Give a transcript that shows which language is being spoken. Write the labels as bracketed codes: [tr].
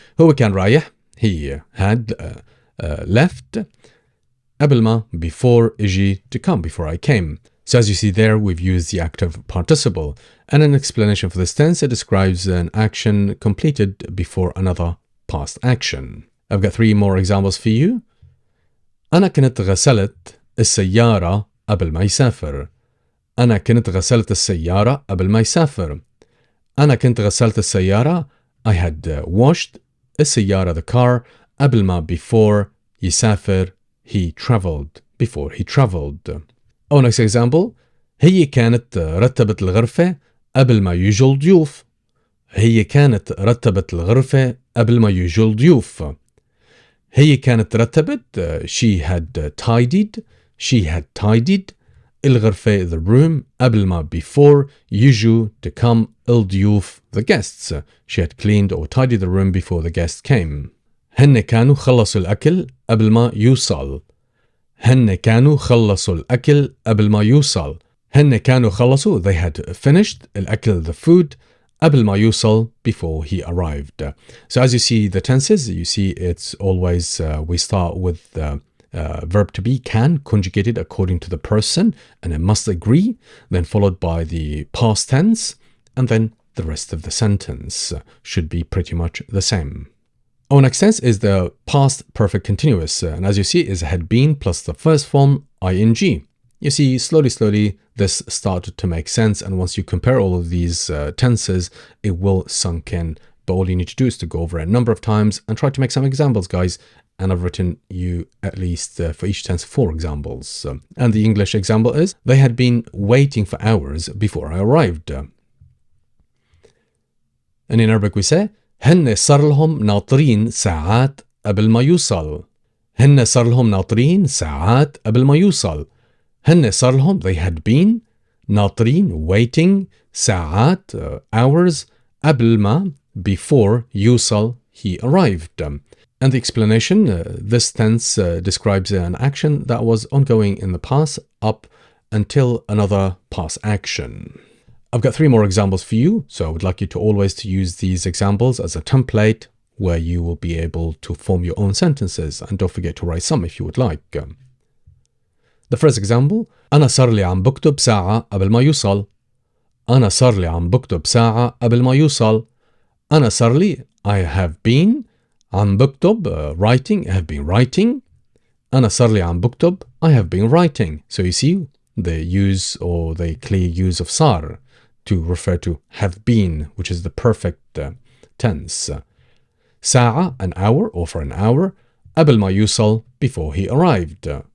[ar] هو كان رايح, [en] he had left, [ar] قبل ما, [en] before [ar] اجي, [en] to come, before I came. So as you see there, we've used the active participle. And an explanation for this tense, it describes an action completed before another past action. I've got 3 more examples for you. [ar] أنا كنت غسلت السيارة قبل ما يسافر. أنا كنت غسلت السيارة قبل ما يسافر. أنا كنت غسلت السيارة. [en] I had washed [ar] السيارة [en] the car [ar] قبل ما, [en] before [ar] يسافر, [en] he traveled, before he traveled. Our next example. [ar] هي كانت رتبت الغرفة قبل ما يجوا الضيوف. هي كانت رتبت الغرفة قبل ما يجوا الضيوف. هي كانت رتبت, [en] she had tidied, she had tidied [ar] الغرفة [en] the room [ar] قبل ما, [en] before [ar] يجوا, [en] to come, [ar] الضيوف [en] the guests. She had cleaned or tidied the room before the guests came. [ar] هن كانوا خلصوا الأكل قبل ما يوصل. هن كانوا خلصوا الأكل قبل ما يوصل. هن كانوا خلصوا, [en] they had finished [ar] الأكل [en] the food [ar] قبل ما يوصل, [en] before he arrived. So as you see the tenses, you see it's always we start with verb to be can conjugated according to the person and it must agree, then followed by the past tense, and then the rest of the sentence should be pretty much the same. Our next tense is the past perfect continuous, and as you see is had been plus the first form ing. You see, slowly this started to make sense, and once you compare all of these tenses, it will sink in but all you need to do is to go over it a number of times and try to make some examples, guys. And I've written you at least for each tense 4 examples. And the English example is, they had been waiting for hours before I arrived. And in Arabic we say, [ar] هن صار لهم ناطرين ساعات قبل ما يوصل. هن صار لهم ناطرين ساعات قبل ما يوصل. هن صار لهم, [en] they had been, [ar] ناطرين, [en] waiting, [ar] ساعات, [en] hours, [ar] قبل ما, [en] before, [ar] يوصل, [en] he arrived. And the explanation, this tense describes an action that was ongoing in the past up until another past action. I've got 3 more examples for you, so I would like you to always to use these examples as a template where you will be able to form your own sentences, and don't forget to write some if you would like. The first example, [ar] أنا صار لي عم بكتب ساعة قبل ما يوصل. أنا صار لي عم بكتب ساعة قبل ما يوصل. أنا صار لي, [en] I have been, [ar] عم بكتب, [en] writing, I have been writing. [ar] أنا صار لي عم بكتب, [en] I have been writing. So you see the use or the clear use of صار to refer to have been, which is the perfect tense. [ar] ساعة, [en] an hour or for an hour. [ar] قبل ما يوصل, [en] before he arrived.